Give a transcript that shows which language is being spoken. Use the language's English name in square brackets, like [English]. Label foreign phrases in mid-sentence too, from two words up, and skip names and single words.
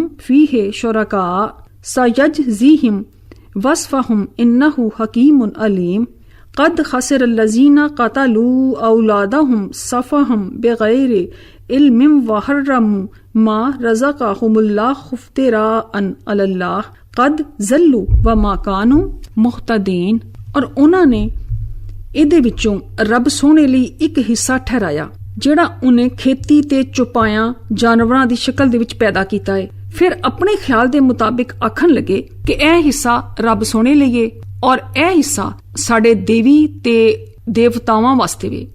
[Arabic] فِيهِ شُرَكَاءُ سَيَجْزِيهِمْ وَصْفَهُمْ إِنَّهُ حَكِيمٌ عَلِيمٌ قَدْ خَسِرَ الَّذِينَ قَتَلُوا أَوْلَادَهُمْ سَفَهًا بِغَيْرِ عِلْمٍ وَحَرَّمُوا مَا رَزَقَهُمُ اللَّهُ افْتِرَاءً عَلَى اللَّهِ قَدْ ضَلُّوا وَمَا كَانُوا مُهْتَدِينَ। [Punjabi] اور ਉਹਨਾਂ ਨੇ ਇਹਦੇ ਵਿੱਚੋਂ ਰੱਬ ਸੋਹਣੇ ਲਈ ਇੱਕ ਹਿੱਸਾ ਠਹਿਰਾਇਆ ਜਿਹੜਾ ਉਹਨੇ ਖੇਤੀ ਤੇ ਚੁਪਾਇਆਂ ਜਾਨਵਰਾਂ ਦੀ ਸ਼ਕਲ ਦੇ ਵਿੱਚ ਪੈਦਾ ਕੀਤਾ ਹੈ। ਫਿਰ ਆਪਣੇ ਖਿਆਲ ਦੇ ਮੁਤਾਬਿਕ ਆਖਣ ਲੱਗੇ ਕਿ ਇਹ ਹਿੱਸਾ ਰੱਬ ਸੋਹਣੇ ਲਈਏ ਔਰ ਇਹ ਹਿੱਸਾ ਸਾਡੇ ਦੇਵੀ ਤੇ ਦੇਵਤਾਵਾਂ ਵਾਸਤੇ ਵੇ।